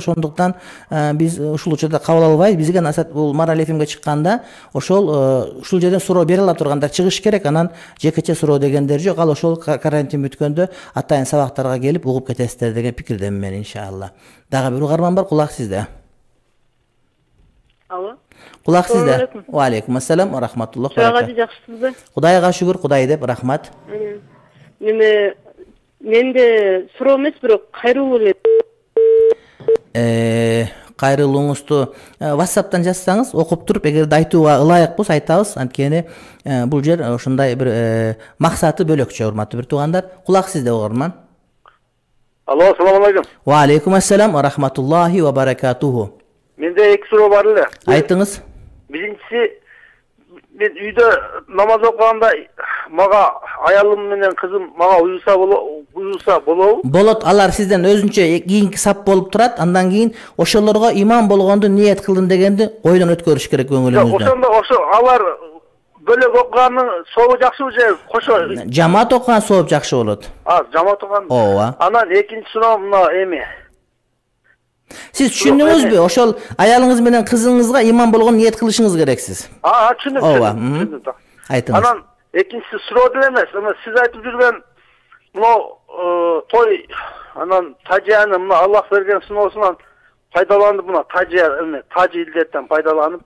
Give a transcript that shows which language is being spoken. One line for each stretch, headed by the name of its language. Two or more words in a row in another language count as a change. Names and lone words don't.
Kyrgyz: Ошондуктан биз ушул учурда кабыл албайбыз. Бизге насаат бул Марал ФМге чыкканда ушул жерден суроо бере ала тургандар чыгыш керек. Анан жекече суроо дегендер жок. Ал ошол карантин бүткөндө атайын сабактарга келип угуп кетесиздер деген пикирдемин мен, иншалла. Дагы бир угарман бар, кулак сизде. Алло. Кулак сизде.
Arabic: وعليكم السلام ورحمة الله.
Kyrgyz: Жакшысызбы? Кудайга шүгүр, Кудай деп рахмат. Менде суроо эмес, бирок кайрылуу эле. Кайрылууңузду WhatsApp'тан жазсаңыз, окуп туруп, эгерде айтууга ылайык болсо айтабыз. Анткени бул жер ушундай бир максаты бөлөкчө. Урматтуу бир туугандар, кулак сизде угарман.
Uzbek: Алло, assalomu alaykum.
Arabic: وعليكم السلام ورحمة الله وبركاته.
Kyrgyz: Менде эки суроо бар эле. Айтыңыз. Биринчиси, мен үйдө намаз окуганда мага аялым менен кызым мага уюса болобу? Болот. Алар сизден өзүнчө кийинки сап болуп турат. Андан кийин ошолорго имам болгонду ниет кылдым дегенди ойдон өткөрүш керек көңүлүңүздө. Ошо алар бөлөк окуганын сообу жакшыбы же кошо? Жамаат окуган сооп жакшы болот. Жамаат окуган. Ооба. Анан экинчи суроо мына эми. Сиз түшүндүңүзбү? Ошол аялыңыз менен кызыңызга иман болгон ниет кылышыңыз керексиз. Түшүндүм. Түшүндүм. Айтыңыз. Анан экинчиси суроо деле эмес. Ана сиз айтып жүргөн мына той анан тажияны мына Аллах берген сыноосунан пайдаланып мына тажи илдеттен пайдаланыпчы.